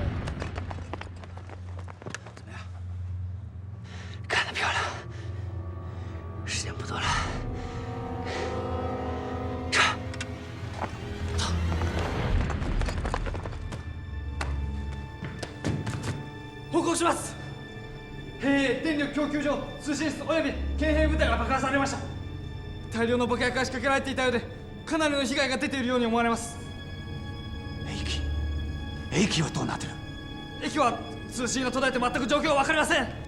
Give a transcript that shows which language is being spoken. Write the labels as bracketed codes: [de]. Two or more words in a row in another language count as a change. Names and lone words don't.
[zh] 怎么样？干得漂亮！时间不多了，撤！走。 [ja] 報告します。電力供給所、通信室および県兵部隊が爆破されました。大量の爆薬が仕掛けられていたようで、かなりの被害が出ているように思われます。駅はどうなってる？駅は通信が途絶えて全く状況は分かりません。